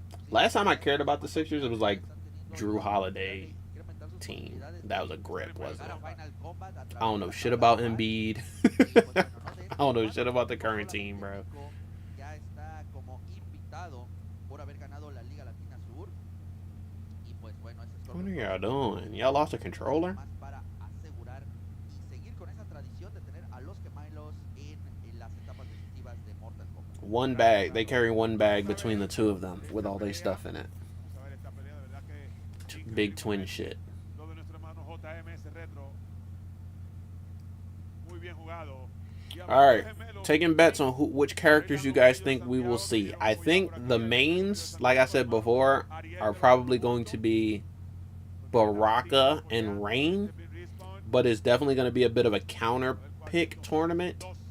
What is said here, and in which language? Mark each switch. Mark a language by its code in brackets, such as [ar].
[en] Last time I cared about the Sixers, it was like Drew Holiday team. That was a grip, wasn't it? [es] Final Kombat a [en] I don't know shit about Embiid. I don't know shit about the current team, bro. [es] Ya está como invitado por haber ganado la Liga Latina Sur. Y pues bueno, ese [en] What are y'all doing? Y'all lost a controller? [es] más para asegurar y seguir con esa tradición de tener a los gemelos en las etapas decisivas de Mortal Kombat. [en] One bag. They carry one bag between the two of them with all their stuff in it. [es] Vamos a ver esta pelea, de verdad que [en] Big twin shit. [es] lo de nuestro hermano JMS Retro. Muy bien jugado. [en] All right, taking bets on which characters you guys think we will see. I think the mains, like I said before, are probably going to be Baraka and Rain, but it's definitely going to be a bit of a counter pick tournament.